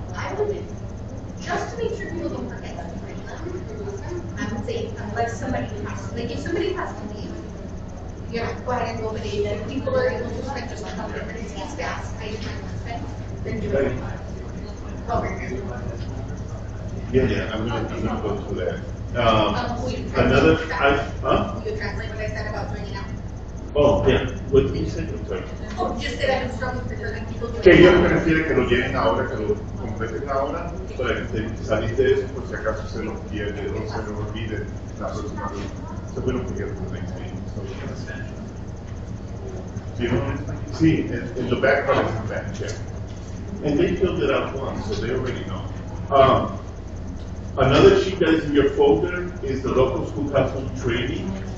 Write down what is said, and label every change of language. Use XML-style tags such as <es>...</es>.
<en>I would, just to make sure people don't forget to bring them, I would say unless somebody has, like if somebody has to leave, you know, go ahead and go, but if people are able to spend just a couple of minutes, it's fast, I spend, then do it. Over here. Yeah, I'm gonna go through that. Will you Another, translate huh? Will you translate what I said about joining out? Oh, yeah, what did you say? I'm sorry. Oh, just that I would strongly prefer that people do</en> <es>Que</es> <en>it.</en> <es>ellos prefieren que lo llenen ahora, que lo completen ahora, para que salir de eso por si acaso se los pierde o se los olvide la próxima vez.</es> <en>So we don't forget the next meeting. So, you know, see, in the back part of the back check. And they filled it out once, so they already know. Another sheet that is in your folder is the local school council training.</en>